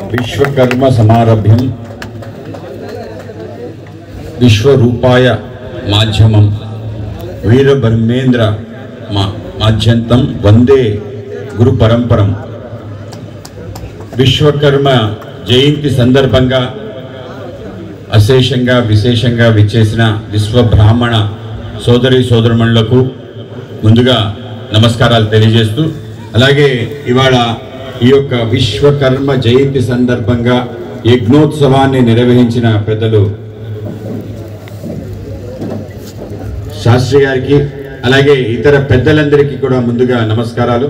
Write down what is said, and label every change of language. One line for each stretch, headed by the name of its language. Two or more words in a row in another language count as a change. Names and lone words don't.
Sanskrit: विश्वकर्म समारभ्यम विश्वरूपाय माध्यमम वीरब्रह्मेंद्र माध्यंतम वंदे गुरु परंपरम विश्वकर्म
Telugu: జయంతి సందర్భంగా అశేషంగా విశేషంగా విచ్చేసిన విశ్వ బ్రాహ్మణ సోదరి సోదరుమణులకు ముందుగా నమస్కారాలు తెలియజేస్తూ అలాగే ఇవాళ ఈ యొక్క విశ్వకర్మ జయంతి సందర్భంగా యజ్ఞోత్సవాన్ని నిర్వహించిన పెద్దలు శాస్త్రి గారికి అలాగే ఇతర పెద్దలందరికీ కూడా ముందుగా నమస్కారాలు.